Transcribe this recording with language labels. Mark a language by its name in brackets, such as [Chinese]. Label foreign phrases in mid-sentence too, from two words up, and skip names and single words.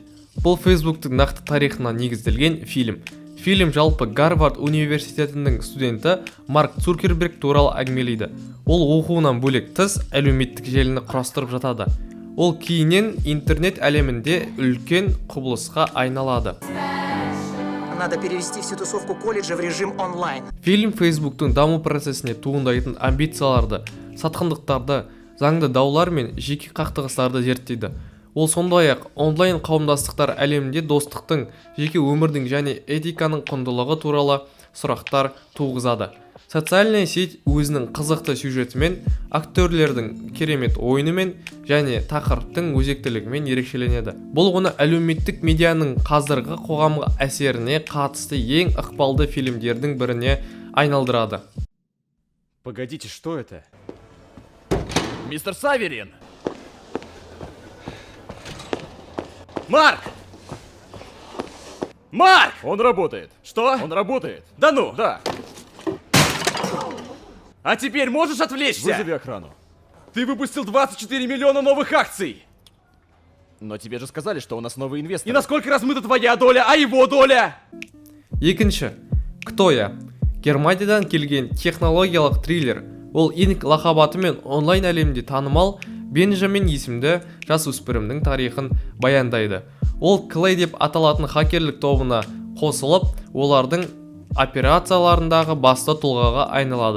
[Kazakh] Бұл Facebook'тың нақты тарихына негізделген фильм. Фильм жалпы Гарвард университетінің студенті Марк Цукерберг туралы әңгімелейді. Ол оқуынан бөлек тыс әлеуметтік желіні құрастырып жатады. Ол кейіннен интернет әлемінде үлкен құбылысқа айналады. [Russian] Надо перевести всю тусовку колледжа в режим онлайн. [Kazakh] Фильм Facebook'тың даму процесіне туындайтын амбицияларды, сатқындықтарды, заңды даулар мен жеке қақтығыстарды зерттейді. Ол сондай-ақ онлайн қауымдастықтар әлемінде достықтың, жеке өмірдің және этиканың құндылығы туралы сұрақтар туғызады. [Russian] Социальная сеть [Kazakh] өзінің қызықты сюжетімен, актерлердің керемет ойынымен және тақырыптың өзектілігімен ерекшеленеді. Бұл оны әлеуметтік медианың қазіргі қоғамға әсеріне қатысты ең ықпалды фильмдердің біріне айналдырады. [Russian] Погодите, что это? Мистер Саверин! Марк! Марк! Он работает. Что? Он работает. Да ну? Да. А теперь можешь отвлечься? Вызови охрану. Ты выпустил 24 миллиона новых акций! Но тебе же сказали, что у нас новый инвестор. И насколько размыта твоя доля, а его доля? [Kazakh] Екінші, [Russian] Кто я? [Kazakh] Германиядан келген технологиялық триллер. Ол инк лақабатымен онлайн әлемде танымал Бенджамин есімді жасөспірімнің тарихын баяндайды. Ол Клей деп аталатын хакерлік тобына қосылып, олардың операцияларындағы басты тұлғаға айналады.